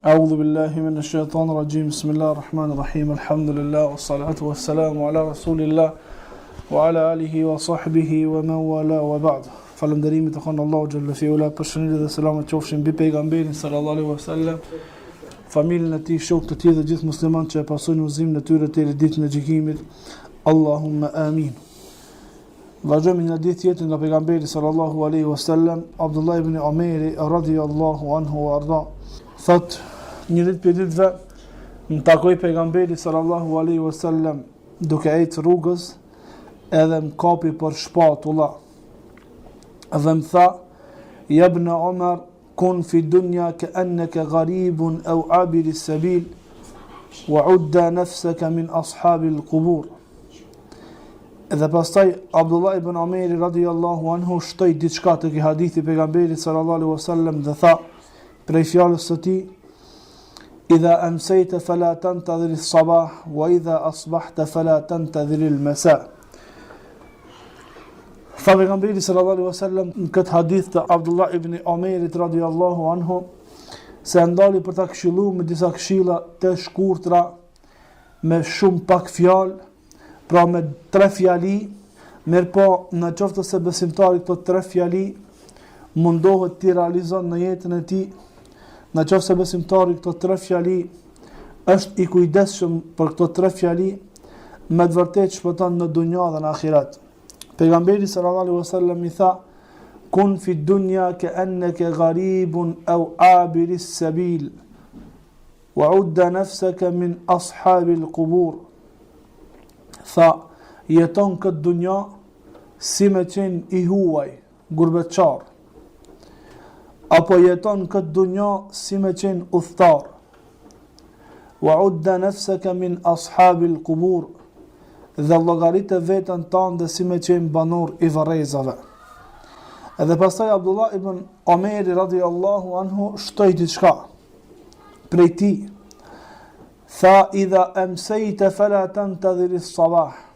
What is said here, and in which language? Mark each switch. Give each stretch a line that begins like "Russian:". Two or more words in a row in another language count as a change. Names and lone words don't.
Arabic: أعوذ بالله من الشيطان الرجيم بسم الله الرحمن الرحيم الحمد لله والصلاة والسلام على رسول الله وعلى آله وصحبه ومن والاه وبعد.
Albanian: Falënderimi të kanë Allahu
Arabic: جل في علاه,
Albanian: përshëndetje dhe selamet qofshin mbi pejgamberin
Arabic: صلى الله عليه وسلم,
Albanian: familjen e tij, shokët e tij dhe gjithë muslimanët që e pasojnë udhëzimin e tyre deri ditën e gjykimit.
Arabic: اللهم آمين.
Albanian: Vazhdojmë në ditë tjetër nga pejgamberi
Arabic: صلى الله عليه وسلم,
Albanian: Abdullah ibn Umeri
Arabic: رضي الله عنه وأرضاه.
Albanian: Thot, një ditë për ditëve më takoi pejgamberi
Arabic: صلى الله عليه وسلم
Albanian: duke ecë rrugës, edhe më kapi për shpatulla. Dhe më tha,
Arabic: يا ابن عمر, كن في الدنيا كأنك غريب أو عابر سبيل، وعد نفسك من أصحاب القبور.
Albanian: Edhe pastaj, Abdullah ibn Umeri
Arabic: رضي الله عنه
Albanian: shtoi diçka të këtij hadithi pejgamberit
Arabic: صلى الله عليه وسلم
Albanian: dhe tha, prej fjalës së tij,
Arabic: إذا أمسيت فلا تنتظر الصباح وإذا أصبحت فلا تنتظر المساء.
Albanian: Tha pejgamberi
Arabic: صلى الله عليه وسلم
Albanian: në këtë hadith të Abdullah ibn Umerit
Arabic: رضي الله عنه,
Albanian: se ndali për ta këshilluar me disa këshilla të shkurtra, me shumë pak fjalë, pra me 3 fjali, mirëpo në qoftë se besimtari këto 3 fjali mundohet t'i realizon në jetën e tij, në qoftë se besimtari këto 3 fjali është i kujdesshëm për këto 3 fjali, me të vërtetë shpëton në dunja dhe në ahiret. Pejgamberi
Arabic: صلى الله عليه وسلم
Albanian: i tha,
Arabic: كن في الدنيا كأنك غريب أو عابر سبيل وعد نفسك من أصحاب القبور.
Albanian: Tha, jeton këtë dunja si me qenë i huaj, gurbetçar, apo jeton këtë dunja si me qenë udhëtar.
Arabic: وعد نفسك من أصحاب القبور,
Albanian: dhe llogaritë vetën tanë dhe si me qenë banor i varrezave. Edhe pastaj Abdullah ibn Umeri
Arabic: رضي الله عنه
Albanian: shtoi diçka prej tij.
Arabic: Tha, إذا أمسيت فلا تنتظر الصباح.